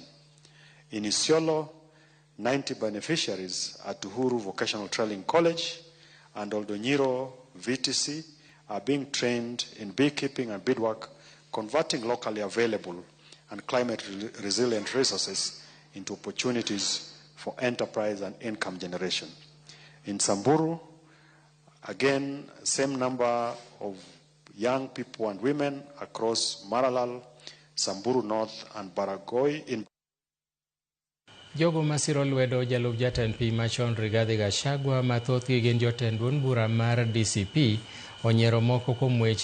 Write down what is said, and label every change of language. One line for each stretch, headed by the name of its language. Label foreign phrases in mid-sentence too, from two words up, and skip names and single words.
English: In Isiolo, 90 beneficiaries at Uhuru Vocational Training College and Oldonyiro VTC are being trained in beekeeping and beadwork, converting locally available and climate-resilient resources into opportunities for enterprise and income generation. In Samburu, again, same number of young people and women across Maralal, Samburu North, and Baragoi in
Luo (Kenya and Tanzania): Jogo masiro lwedo jalup jatend piny machon Rigathi Gachagua mathothgi gin jotend duond bura mar DCP onyiero moko kuom weche